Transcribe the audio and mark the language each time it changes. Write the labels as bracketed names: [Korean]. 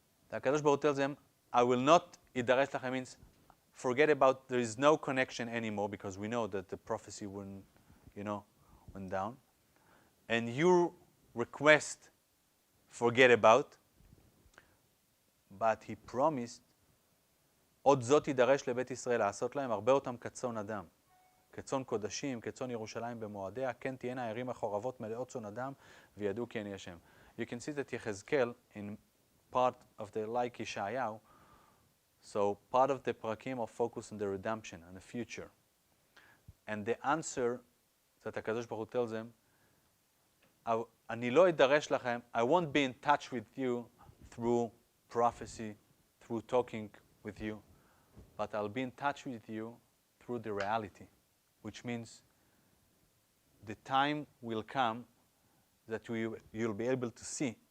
[English] The HaKadosh Baruch Hu tells them, I will not, [Hebrew] idaresh lachem [English] means, forget about, there is no connection anymore, because we know that the prophecy went down. And your request, forget about. But he promised, [Hebrew] עוד זאת יידרש לבית ישראל לעשות להם, הרבה אותם כצאן אדם. כצאן קודשים, כצאן ירושלים במועדיה, כן תהיינה הערים החורבות מלאות צאן אדם, וידעו כי אני השם. [English] You can see that Yehezkel, in part of the like Yeshayahu, so part of the parakim are focused on the redemption and the future. And the answer that HaKadosh Baruch Hu tells them, [Hebrew] אני לא אדרש לכם, [English] I won't be in touch with you through prophecy, through talking with you, but I'll be in touch with you through the reality, which means the time will come that you'll be able to see.